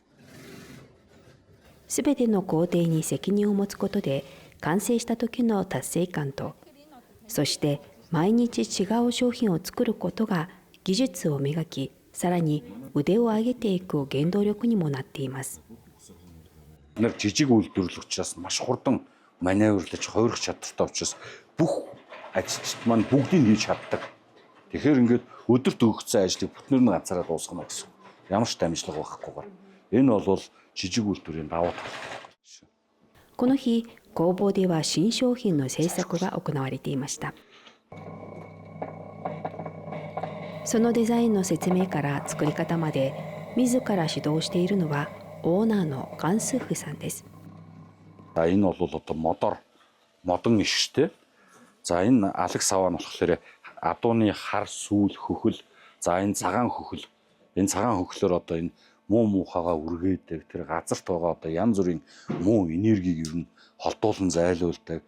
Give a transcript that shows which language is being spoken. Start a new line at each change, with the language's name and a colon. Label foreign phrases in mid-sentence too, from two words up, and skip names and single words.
Japanese: すべての工程に責任を持つことで完成した時の達成感と、そして毎日違う商品を作ることが技術を磨き、さらに腕を上げていく原動力にもなっています。
Mongolian: Нар жижиг үйлдвэрлэл учраас маш хурдан маневрлаж хувирах чадвартай учраас бүх ажилчид маань бүгдийг хийж чаддаг. Тэгэхээр ингээд өдөрт өгсөн ажлыг бүтнээр нь ганцаараа дуусгана гэсэн. Ямар ч дамжлага байхгүйгээр. Энэ бол жижиг үйлдвэрийн давуу тал.
Japanese: この日、工房では新商品の製作が行われていました。そのデザインの説明から作り方まで自ら指導しているのはオーナーのガンスフさんです。
Mongolian: Энэ бол одоо модоор модон иштэй. За энэ алаг саваа нь болохоор адууны хар сүүл хөхөл. За энэ цагаан хөхөл. Энэ цагаан хөхлөөр одоо энэ муу муухагаа үргээдэг. Тэр газарт байгаа одоо янз бүрийн муу энергийг ер нь холдуулан зайлуулдаг.